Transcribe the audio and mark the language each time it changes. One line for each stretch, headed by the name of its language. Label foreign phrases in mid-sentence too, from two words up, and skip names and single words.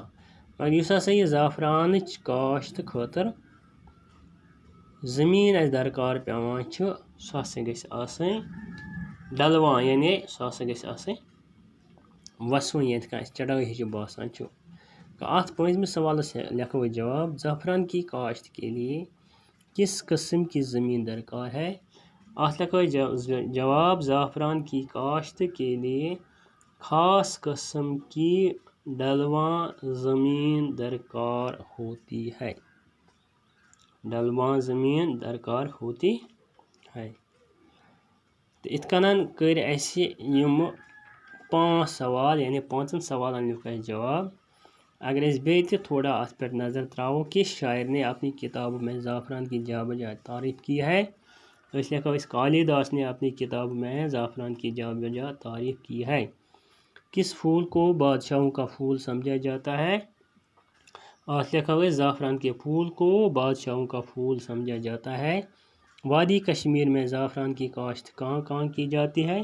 Kashmiri: مگر یُس ہسا یہِ زعفرانٕچ کاشت خٲطرٕ زٔمیٖن اَسہِ درکار پیٚوان چھُ سُہ ہسا گژھِ آسٕنۍ ڈلوان. یعنی سُہ ہسا گژھِ آسٕنۍ وسوٕنۍ ییٚتہِ کانٛہہ اَسہِ چڑٲے ہِش باسان چھُ. اَتھ پٲنٛژمِس سوالس لیکھو أسۍ جواب.
Urdu: زعفران کی کاشت کے لیے کس قسم کی زمین درکار ہے.
Kashmiri: اَتھ لیکھو أسۍ جواب.
Urdu: زعفران کی کاشت کے لیے خاص قسم کی ڈلوان زمین درکار ہوتی ہے. ڈلوان زمین درکار ہوتی ہے.
Kashmiri: تہٕ یِتھ کٔنۍ کٔرۍ اَسہِ یِمہٕ 5 سوال یعنی 5 سوالن لیُکھ اَسہِ جواب. اگر أسۍ بیٚیہِ تہِ تھوڑا اَتھ پٮ۪ٹھ نظر تراوو
Urdu: کس شاعر نے اپنی کتابوں میں زعفران کی جا بجا تعریف کی ہے.
Kashmiri: أسۍ لیکھو أسۍ
Urdu: کالیداس نے اپنی کتابوں میں زعفران کی جا بجا تعریف کی ہے. کس پھول کو بادشاہوں کا پھول سمجھا جاتا ہے. آج لکھا ہوا ہے زعفران کے پھول کو بادشاہوں کا پھول سمجھا جاتا ہے. وادی کشمیر میں زعفران کی کاشت کہاں کہاں کی جاتی ہے.